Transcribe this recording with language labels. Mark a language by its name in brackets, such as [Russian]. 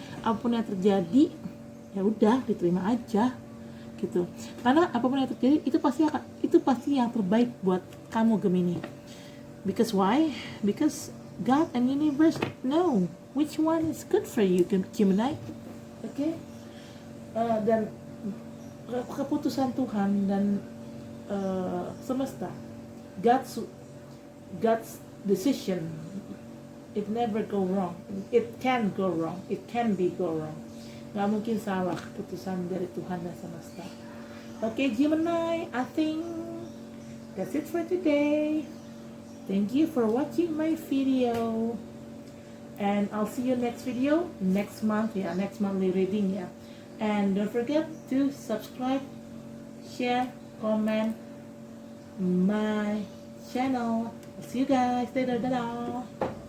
[Indonesian] Apapun yang terjadi, ya udah diterima aja, gitu. Karena apapun yang terjadi itu pasti yang terbaik buat kamu Gemini. [English] Because why? Because God and universe know which one is good for you, Gemini. Okay? [Indonesian] Dan keputusan Tuhan dan semesta, [English] God's decision, it never go wrong. It can go wrong. It can be go wrong. [Indonesian] Nggak mungkin salah keputusan dari Tuhan dan semesta. [English] Okay, Gemini, I think that's it for today. Thank you for watching my video. And I'll see you next video next month. Yeah, next monthly reading. Yeah. And don't forget to subscribe, share, comment my channel. See you guys later. Dadah.